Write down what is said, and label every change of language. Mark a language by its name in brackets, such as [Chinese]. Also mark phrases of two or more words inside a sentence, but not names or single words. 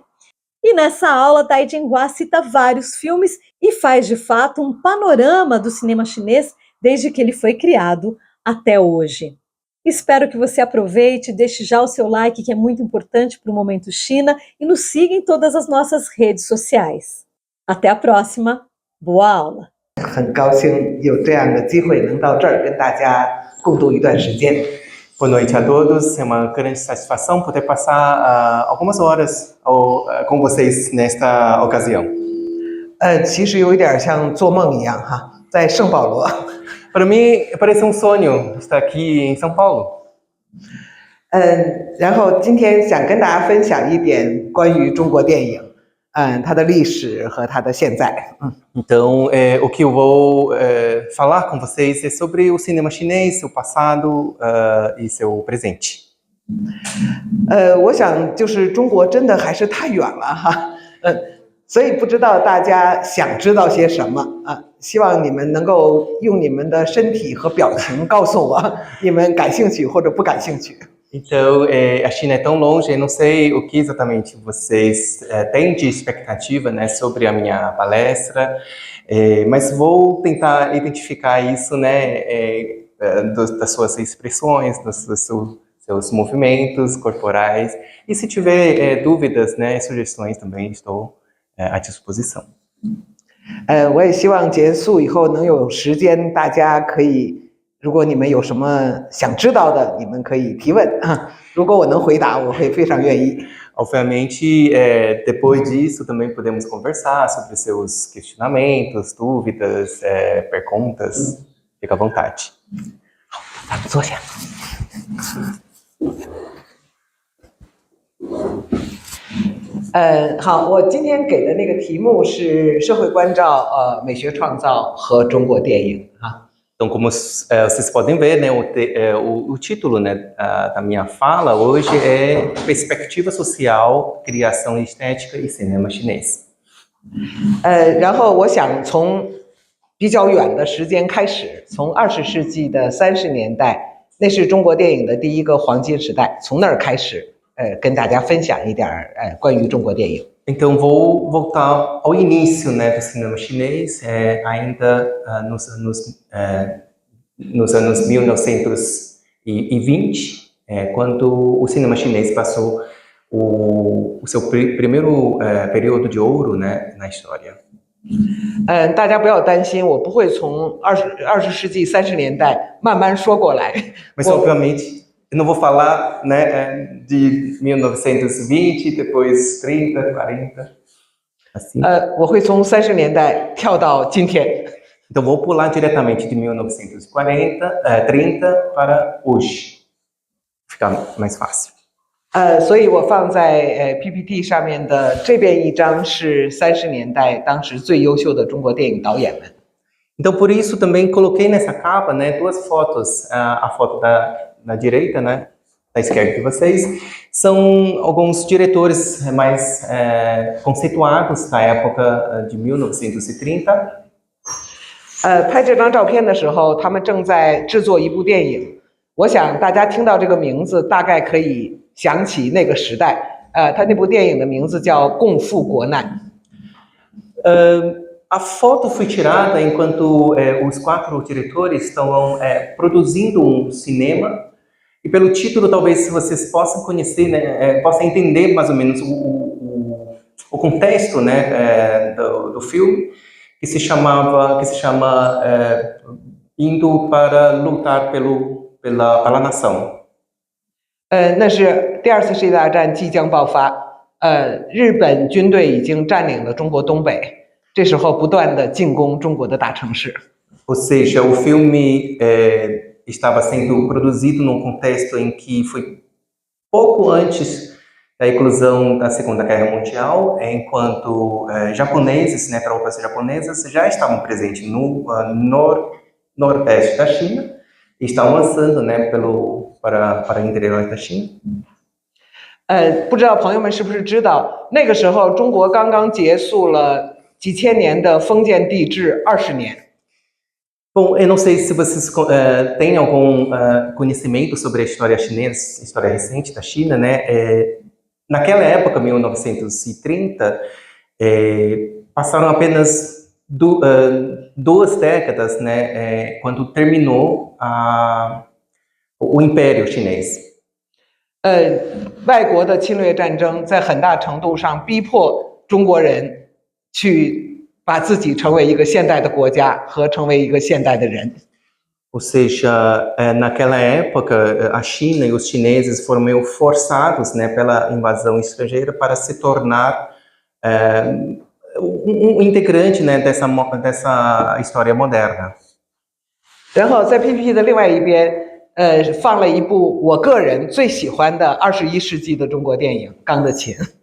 [Portuguese] E nessa aula, Dai Jinhua cita vários filmes e faz, de fato, um panorama do cinema chinês desde que ele foi criado até hoje. Espero que você aproveite, deixe já o seu like, que é muito importante para o Momento China, e nos siga em todas as nossas redes sociais. Até a próxima. Boa aula! [Chinese] 很高兴有这样的机会能到这儿跟大家共度一段时间。 [Portuguese] Boa noite a todos, é uma grande satisfação poder passar algumas horas com vocês nesta ocasião. [Chinese] 其实有一点像做梦一样哈，在圣保罗。 [Portuguese] Para mim parece um sonho estar aqui em São Paulo. [Chinese] 然后今天想跟大家分享一点关于中国电影，它的历史和它的现在。 [Portuguese] Então, o que eu vou falar com vocês é sobre o cinema chinês, seu passado e seu presente. [Chinese] 我想就是中国真的还是太远了哈，所以不知道大家想知道些什么啊？希望你们能够用你们的身体和表情告诉我你们感兴趣或者不感兴趣。 [Portuguese] Então, a China é tão longe, eu não sei o que exatamente vocês têm de expectativa, né, sobre a minha palestra, mas vou tentar identificar isso, né, das suas expressões, dos seus movimentos corporais, e se tiver dúvidas, né, sugestões também estou à disposição. [Chinese] 我也希望结束以后能有时间，大家可以。如果你们有什么想知道的，你们可以提问啊。如果我能回答，我会非常愿意。 [Portuguese] Obviamente, depois disso também podemos conversar sobre seus questionamentos, dúvidas, perguntas. Fica à vontade. [Chinese] 咱们坐下。好，我今天给的那个题目是社会关照、美学创造和中国电影啊。 [Portuguese] Então, como vocês podem ver, né, o título, né, da minha fala hoje é Perspectiva Social, Criação Estética e Cinema Chinês. [Chinese] 然后我想从比较远的时间开始，从20世纪的30年代，那是中国电影的第一个黄金时代，从那儿开始，跟大家分享一点关于中国电影。 [Portuguese] Então, vou voltar ao início, né, do cinema chinês, ainda nos anos 1920, quando o cinema chinês passou o seu primeiro período de ouro, né, na história. [Chinese] 大家不要担心，我不会从20世纪30年代慢慢说过来。 [Portuguese] Mas, obviamente, eu não vou falar, né, de 1920, depois 30, 40, assim. [Chinese] 我会从30年代跳到今天。 [Portuguese] Então, vou pular diretamente de 1940, 30 para hoje. Fica mais fácil. [Chinese] 所以我放在PPT 上面的这边一张是30年代当时最优秀的中国电影导演们。 [Portuguese] Então, por isso, também coloquei nessa capa, né, duas fotos. A foto da direita, né, da esquerda de vocês, são alguns diretores mais conceituados da época de 1930. [Chinese] 拍这张照片的时候，他们正在制作一部电影。我想大家听到这个名字，大概可以想起那个时代。他那部电影的名字叫《共赴国难》。 [Portuguese] A foto foi tirada enquanto os 4 diretores estão produzindo um cinema. E pelo título, talvez vocês possam conhecer, né, possam entender mais ou menos o contexto, né, do filme, que se chama Indo para lutar pela nação. [Chinese] 那是第2次世界大战即将爆发，日本军队已经占领了中国东北，这时候不断的进攻中国的大城市。 [Portuguese] Ou seja, o filme estava sendo produzido num contexto em que foi pouco antes da eclosão da Segunda Guerra Mundial, enquanto japoneses, né, tropas japonesas já estavam presentes no nordeste da China e estavam avançando, né, para o interior da China. [Chinese] 不知道朋友们是不是知道，那个时候中国刚刚结束了几千年的封建帝制20年。 [Portuguese] Bom, eu não sei se vocês têm algum conhecimento sobre a história chinesa, história recente da China, né? Naquela época, 1930, passaram apenas 2 décadas, né, quando terminou o Império Chinês. [Chinese] 外国的侵略战争在很大程度上逼迫中国人去把自己成为一个现代的国家和成为一个现代的人。 [Portuguese] Ou seja, naquela época, a China e os chineses foram meio forçados, né, pela invasão estrangeira para se tornar um integrante, né, dessa história moderna. [Chinese] 然后在 PPT 的另外一边，放了一部我个人最喜欢的21世纪的中国电影《钢的琴》。